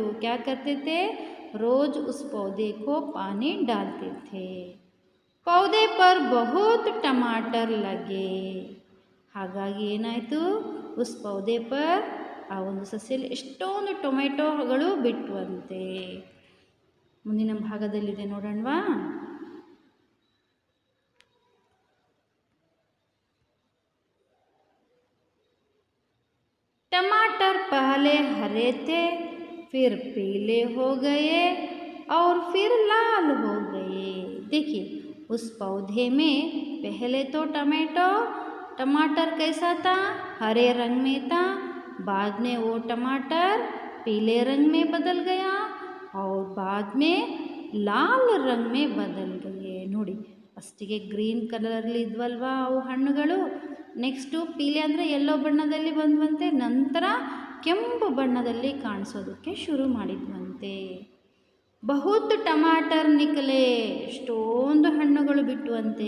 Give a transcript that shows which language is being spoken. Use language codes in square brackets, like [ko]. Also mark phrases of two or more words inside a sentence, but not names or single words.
[hi] क्या करते थे? रोज़ उस पौधे को पानी डालते थे. पौधे पर बहुत टमाटर लगे. [kn] ಹಾಗಾಗಿ ಏನಾಯಿತು? [hi] उस पौधे पर, [kn] ಆ ಒಂದು ಸಸ್ಯದಲ್ಲಿ ಎಷ್ಟೊಂದು ಟೊಮೆಟೊಗಳು ಬಿಟ್ಟುವಂತೆ. ಮುಂದಿನ ಭಾಗದಲ್ಲಿದೆ ನೋಡೋಣವಾ? [hi] टमाटर पहले हरे थे, फिर पीले हो गए और फिर लाल हो गए. देखिए उस पौधे में पहले तो टमाटर कैसा था? हरे रंग में था. बाद में वो टमाटर पीले रंग में बदल गया और बाद में लाल रंग में बदल गए. [kn] ನೋಡಿ ಫಸ್ಟಿಗೆ [en] green color [kn] ಇದ್ವಲ್ವಾ ಅವು ಹಣ್ಣುಗಳು, ನೆಕ್ಸ್ಟು ಪೀಲೆ ಅಂದರೆ ಯೆಲ್ಲೋ ಬಣ್ಣದಲ್ಲಿ ಬಂದ್ವಂತೆ, ನಂತರ ಕೆಂಪು ಬಣ್ಣದಲ್ಲಿ ಕಾಣಿಸೋದಕ್ಕೆ ಶುರು ಮಾಡಿದ್ವಂತೆ. [hi] बहुत टमाटर निकले, [kn] ಎಷ್ಟೊಂದು ಹಣ್ಣುಗಳು ಬಿಟ್ಟುವಂತೆ.